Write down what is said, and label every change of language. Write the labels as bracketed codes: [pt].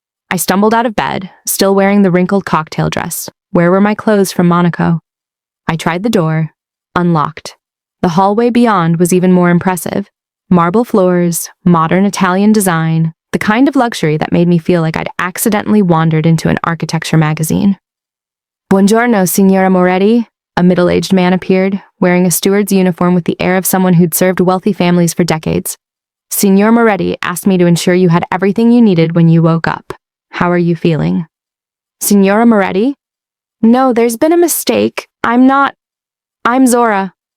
[en] I stumbled out of bed, still wearing the wrinkled cocktail dress. Where were my clothes from Monaco? I tried the door, unlocked. The hallway beyond was even more impressive. Marble floors, modern Italian design, the kind of luxury that made me feel like I'd accidentally wandered into an architecture magazine. [it] Buongiorno, Signora Moretti. [en] A middle-aged man appeared, wearing a steward's uniform with the air of someone who'd served wealthy families for decades. Signor Moretti asked me to ensure you had everything you needed when you woke up. How are you feeling? Signora Moretti? No, there's been a mistake. I'm Zora.